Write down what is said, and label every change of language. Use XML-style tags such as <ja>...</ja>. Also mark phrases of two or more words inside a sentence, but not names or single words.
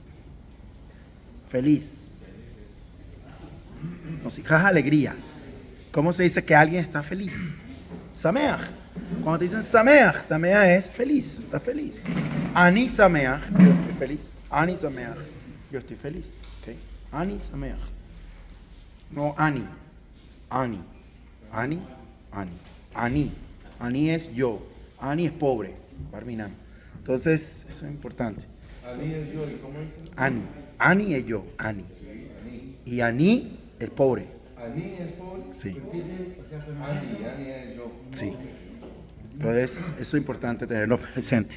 <es>Feliz. No, si jaja, alegría. ¿Cómo se dice que alguien está feliz? Sameach. Cuando te dicen Sameach, Sameach es feliz, está feliz.</es> <he>אני שמח,</he> <es>yo estoy feliz.</es> <he>אני שמח,</he> <es>yo estoy feliz. ¿Okay?</es> <he>אני שמח.</he> <es>No Ani. Ani. Ani. Ani. Ani. Ani es yo. Ani es pobre. Barminan. Entonces, eso es importante. Ani es yo, ¿y cómo dice? Ani. Ani es yo. Ani. Y Ani es pobre. Ani es pobre. Sí. Ani es yo. Sí. Entonces, eso es importante tenerlo presente.</es>